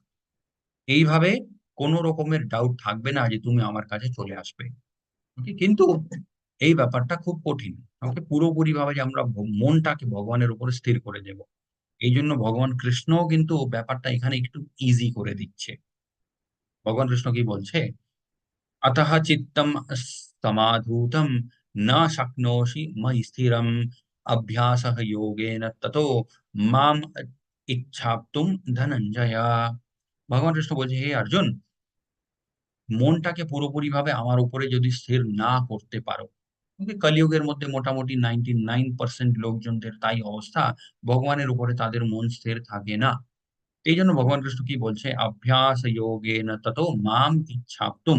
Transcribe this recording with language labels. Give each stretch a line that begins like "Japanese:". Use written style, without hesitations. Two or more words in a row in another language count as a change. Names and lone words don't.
Bangla: এইভাবে কোন রকমের ডাউট থাকবে না যে তুমি আমার কাছে চলে আসবে। ওকে, কিন্তু এই ব্যাপারটা খুব কঠিন। ওকে, পুরোপুরি ভাবে যে আমরা মনটাকে ভগবানের উপরে স্থির করে দেব। এই জন্য ভগবান কৃষ্ণও কিন্তু ব্যাপারটা এখানে একটু ইজি করে দিচ্ছে। ভগবান কৃষ্ণ কি বলছে,
Sanskrit: अतः चित्तम समाधूतम न शक्नोषि मयि स्थिरम, अभ्यासः योगेन ततो माम इच्छाप्तुम धनंजय।
Bangla: ভগবান কৃষ্ণ বলছে, হে অর্জুন, মনটাকে পুরোপুরি ভাবে আমার উপরে যদি স্থির না করতে পারো, কিন্তু কলিযুগের মধ্যে মোটামুটি 99% লোকজনদের তাই অবস্থা, ভগবানের উপরে তাদের মন স্থির থাকে না। এই জন্য ভগবান কৃষ্ণ কি বলছে,
Sanskrit: অভ্যাস যোগেন ততো মাম ইচ্ছাপ্তুম।